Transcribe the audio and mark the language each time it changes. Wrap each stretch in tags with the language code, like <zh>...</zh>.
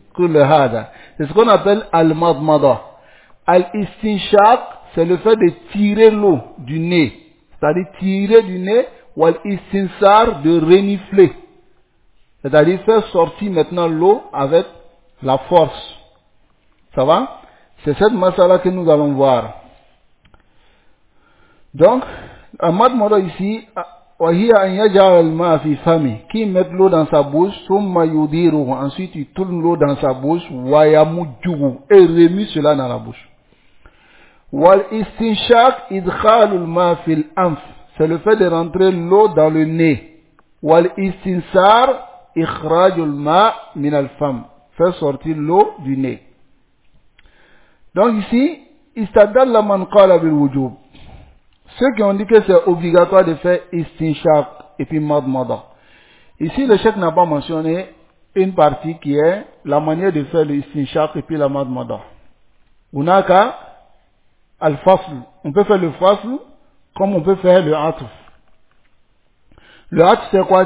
<fr>C'est ce qu'on appelle Al-Madmada. Al-Istinshaq, c'est le fait de tirer l'eau du nez. C'est-à-dire tirer du nez, ou Al-Istinsar, de renifler. C'est-à-dire faire sortir maintenant l'eau avec la force. Ça va? C'est cette masala que nous allons voir.</fr> <ar>Donc, Al-Madmada ici, وَهِيَ أَنْ يَجَعَلَ الْمَا فِي فَمِي.</ar> <fr>Qui met l'eau dans sa bouche,</fr> <ar>ثُمَّ يُدِيرُهُ.</ar> <fr>Ensuite, il tourne l'eau dans sa bouche,</fr> <ar>وَيَمُجُّهُ.</ar> <fr>Et remue cela dans la bouche.</fr> <ar>وَالْإِسْتِنْشَاقُ إِدْخَالُ الْمَا فِي الْأَنْفِ.</ar> <fr>C'est le fait de rentrer l'eau dans le nez.</fr> <ar>وَالْإِسْتِنْسَارُ إِخْرَاجُ الْمَا مِنَ الْفَمِ.</ar> <fr>Fait sortir l'eau du nez. Donc ici,</fr> <ar>إِسْتَدَلَّ مَنْ قَالَ بِالْوُجُوبِ.</ar> <fr>Ceux qui ont dit que c'est obligatoire de faire istinshaq et puis madmada. Ici, le cheikh n'a pas mentionné une partie qui est la manière de faire l'istinshaq et puis la madmada. On a qu'à al-fasl. On peut faire le fasl comme on peut faire le atf. Le atf, c'est quoi?</fr>